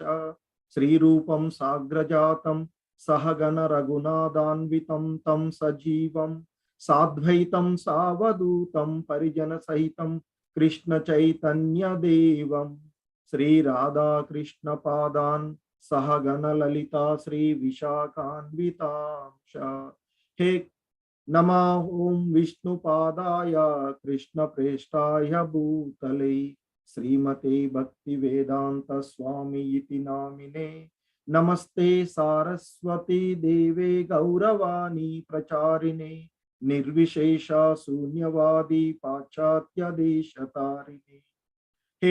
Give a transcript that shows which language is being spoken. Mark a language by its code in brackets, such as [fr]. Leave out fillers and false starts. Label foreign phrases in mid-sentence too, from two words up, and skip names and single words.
[sa] శ్రీరూపం సాగ్రజాతం సహగణ రఘునాథాన్వితం తం సజీవం సాద్వైతం సావధూతం పరిజన సహితం కృష్ణ చైతన్య దేవం శ్రీ రాధాకృష్ణ పాదాన్ సహగణ లలితా శ్రీ విశాఖాన్వితాంశ. హే नमः ओं विष्णुपादाय कृष्णप्रेष्ठाय भूतले श्रीमते भक्तिवेदांत स्वामी इति नामिने नमस्ते सारस्वती देवे गौरवाणी प्रचारिणे निर्विशेष शून्यवादी पाश्चात्य देशतारिणे हे